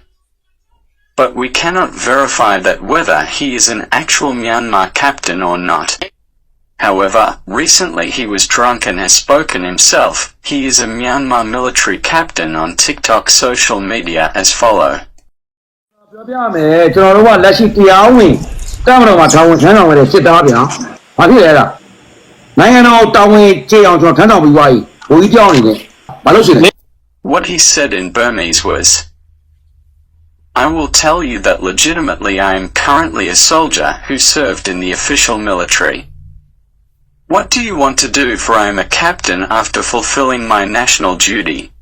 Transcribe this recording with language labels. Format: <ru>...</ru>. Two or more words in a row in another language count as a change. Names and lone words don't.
<en>But we cannot verify that whether he is an actual Myanmar captain or not. However, recently he was drunk and has spoken himself. He is a Myanmar military captain on TikTok social media as follow.</en> <my>ပြောပြမယ်ကျွန်တော်တို့ကလက်ရှိတရားဝင်တမတော်မှာထောင်ဝင်ထမ်းဆောင်ရတဲ့စစ်သားဗျာဘာဖြစ်လဲလားနိုင်ငံတော်တာဝန်ကျေအောင်ကျွန်တော်ထမ်းဆောင်ပြီးသွားပြီဘိုးကြီးကြောင်းနေတယ်ဘာလို့ရှိလဲ</my> <en>What he said in Burmese was, I will tell you that legitimately I am currently a soldier who served in the official military. What do you want to do, for I am a captain after fulfilling my national duty?</en>